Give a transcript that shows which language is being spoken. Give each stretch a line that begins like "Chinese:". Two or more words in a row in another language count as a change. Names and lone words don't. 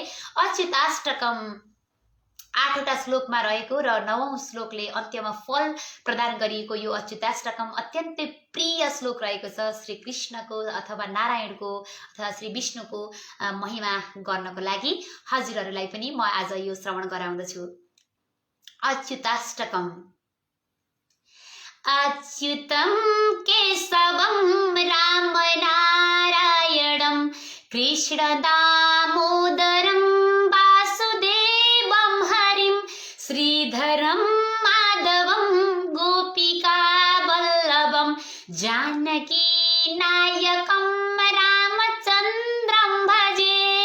Nepali: अच्युताष्टकम 8वटा श्लोकमा रहेको र 9औं श्लोकले अन्त्यमा फल प्रदान गरिएको यो अच्युताष्टकम अत्यन्तै प्रिय श्लोक रहेको छ। श्री कृष्णको अथवा नारायणको अथवा श्री विष्णुको महिमा गर्नको लागि हजुरहरूलाई पनि म आज यो श्रवण गराउँदछु। अच्युताष्टकम।
Sanskrit: अच्युतं केशवं राम नारायणं कृष्ण दामोदरं वासुदेवं हरिं श्रीधरं माधवं गोपिका वल्लभं जानकी नायकं रामचन्द्रं भजे।